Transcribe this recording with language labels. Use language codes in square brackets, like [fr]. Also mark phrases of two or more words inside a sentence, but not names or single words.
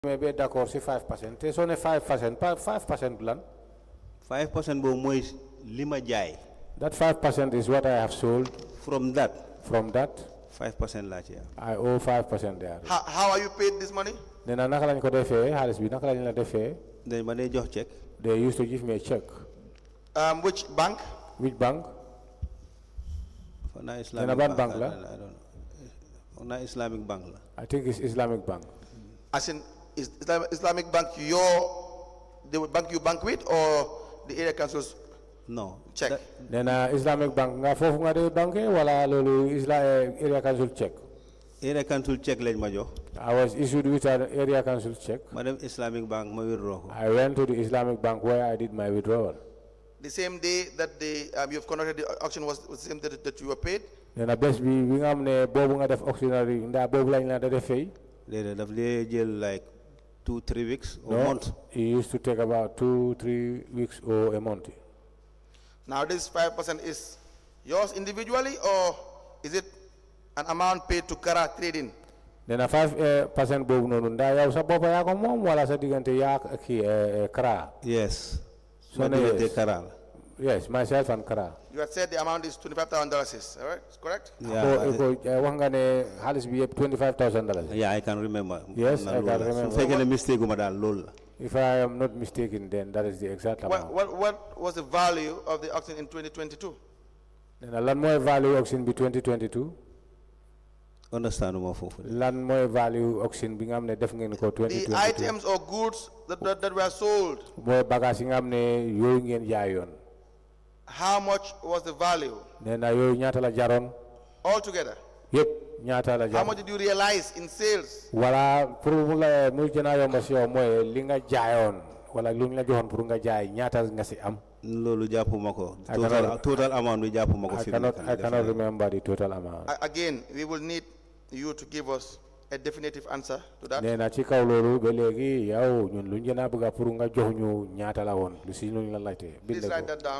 [wo] maybe d'accord si 5%. Te so ne 5%, 5% lan. 5% bo moy lima jaay. [en] That 5% is what I have sold. From that 5% [wo] la ci. [en] I owe 5% there. How are you paid this money? [wo] Nena naka lañ ko defé, xaliss bi naka lañ la defé? Dañ ma day jox check. [en] They used to give me a check. Which bank? Which bank? [wo] For na Islamic bank la? [en] I don't know. [wo] For na Islamic bank la. [en] I think it's Islamic bank. As in Islamic bank, the bank you bank with, or the area council's No. check? [wo] Nena [en] Islamic bank [wo] nga fofu nga de banque wala lolu [en] area council check. Area council check [wo] lañ ma jox. [en] I was issued with an area council check. Madam Islamic bank [wo] ma withdraw ko. [en] I went to the Islamic bank where I did my withdrawal. The same day that you've conducted the auction was the same day that you were paid? [wo] Nena bes bi nga xamne bobu nga def auctioneer nda bobu lañ la da def fay. Later daf lay jël [en] like 2-3 weeks or No, month. it used to take about 2-3 weeks or a month. Now this 5% is yours individually, or is it an amount paid to Kara Trading? [wo] Nena 5% bobu nonu nda yaw sa bopa ya ko mom wala sa digante ya ki Kara. [en] Yes. So yes, myself and Kara. You had said the amount is $25,000, is all right? Correct? Yeah. [wo] Wax nga ne xaliss bi yep $25,000. [en] Yeah, I can remember. Yes, I can remember. So [wo] fekk mistake ma dal lol. [en] If I am not mistaken, then that is the exact amount. What was the value of the auction in 2022? Nena lan moy value auction bi 2022? [wo] Understand mo fofu. Lan moy value auction bi nga xamne def ngeen ko 2022? [en] The items or goods that were sold. [wo] Moy bagage yi nga xamne yoy ngeen jaayoon. [en] How much was the value? [wo] Nena yoy ñaata la jaron? [en] All together. Yep, [wo] ñaata la [en] How [wo] jaron. [en] much did you realize in sales? [wo] Wala pour mu la muy gëna yomb ci yow moy li nga jaayoon wala luñ la joxon pour nga jaay ñaata nga ci am. Lolu jappuma ko. [en] Total amount [wo] bi jappuma ko fi. [en] I cannot remember the total amount. Again, we will need you to give us a definitive answer to that. [wo] Nena ci kaw lolu be legi yow ñun luñ gëna bëgg pour nga jox ñu ñaata la won lu ci luñ la laajte. [en] Please write that down.